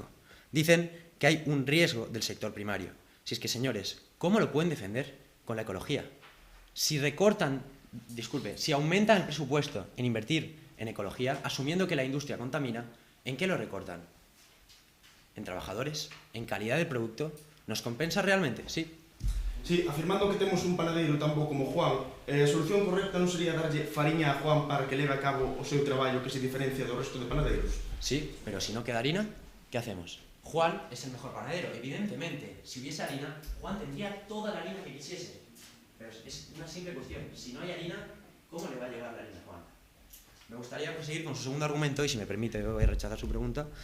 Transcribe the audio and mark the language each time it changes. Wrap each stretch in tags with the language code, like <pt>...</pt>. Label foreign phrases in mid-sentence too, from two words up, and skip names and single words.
<es>Dicen que hay un riesgo del sector primario. Si es que, señores, ¿cómo lo pueden defender con la ecología? Si aumentan el presupuesto en invertir en ecología, asumiendo que la industria contamina, ¿en qué lo recortan? ¿En trabajadores? ¿En calidad del producto? ¿Nos compensa realmente? Sí.</es> <gl>Sí, afirmando que temos un panadeiro tan bo como Juan, a solución correcta non sería darlle fariña a Juan para que leve a cabo o seu traballo que se diferencia do resto de panadeiros?</gl> <es>Sí, pero si no queda harina, ¿qué hacemos? Juan es el mejor panadero, evidentemente. Si hubiese harina, Juan tendría toda la harina que quisiese. Pero es una simple cuestión. Si no hay harina, ¿cómo le va a llegar la harina a Juan? Me gustaría proseguir con su segundo argumento, y si me permite, voy a rechazar su pregunta.</es>